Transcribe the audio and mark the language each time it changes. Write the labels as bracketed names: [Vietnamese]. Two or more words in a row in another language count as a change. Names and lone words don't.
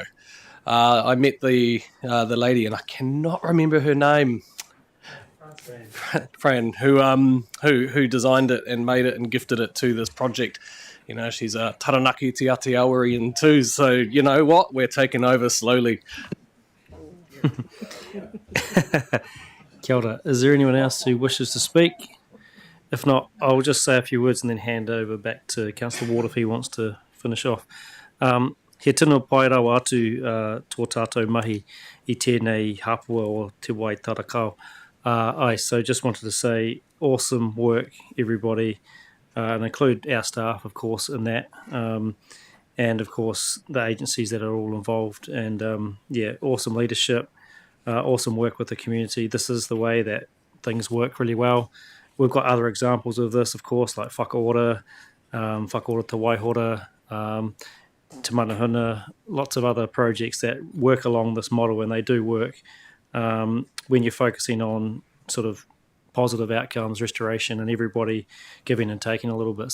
[English] I met the lady, and I cannot remember her name. Fran, who designed it and made it and gifted it to this project. She's a Taranaki Te Atiawarian too, so you know what? We're taking over slowly. [Māori] Kia ora. [English] Is there anyone else who wishes to speak? If not, I'll just say a few words and then hand over back to Councillor Ward if he wants to finish off. [Māori] He tino pai rau atu tō tātou mahi I tēnei hapua o te Waitarakao. [English] So just wanted to say awesome work, everybody, and include our staff, of course, in that. And, of course, the agencies that are all involved. And, awesome leadership, awesome work with the community. This is the way that things work really well. We've got other examples of this, of course, like Whakaora, Whakaora Te Waihora, Te Manahuna, lots of other projects that work along this model, and they do work when you're focusing on sort of positive outcomes, restoration, and everybody giving and taking a little bit.